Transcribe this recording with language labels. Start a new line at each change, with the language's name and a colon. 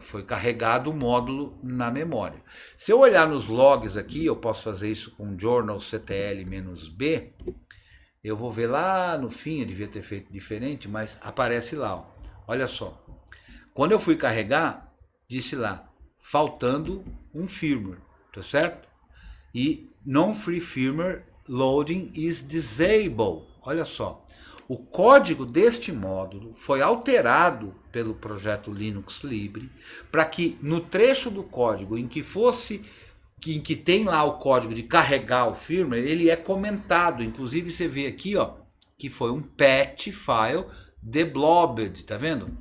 Portuguese: Foi carregado o módulo na memória. Se eu olhar nos logs aqui, eu posso fazer isso com journal ctl-b, eu vou ver lá no fim, eu devia ter feito diferente, mas aparece lá, ó. Olha só. Quando eu fui carregar, disse lá, faltando um firmware, tá certo?
English: E non-free firmware loading is disabled.
Portuguese: Olha só. O código deste módulo foi alterado pelo projeto Linux Libre para que no trecho do código em que tem lá o código de carregar o firmware, ele é comentado. Inclusive você vê aqui, ó, que foi um patch file deblobbed, tá vendo?